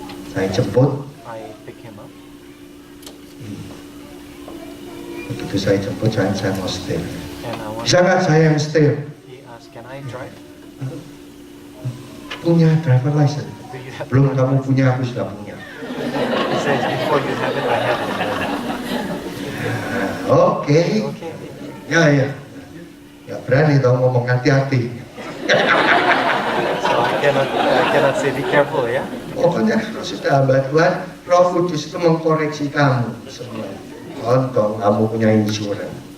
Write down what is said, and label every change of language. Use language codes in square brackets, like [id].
[id] Saya jemput. [en] I pick him up. [id] Begitu saya jemput, saya mau setir. [en] And I want [id] Bisa nggak saya yang setir? [en] he asked, can I drive? [id] Punya [en] driver license. Do you have [id] Belum kamu punya, aku sudah punya. [en] He says, before you have it, I have it. [id] Oke. [en] Okay. [id] Ya. Ya berani tau ngomong hati-hati. [en] So I cannot say be careful, ya. [id] Pokoknya kalau sudah hamba Tuhan, Roh Kudus itu mengkoreksi kamu semua. Contoh, kamu punya insurans.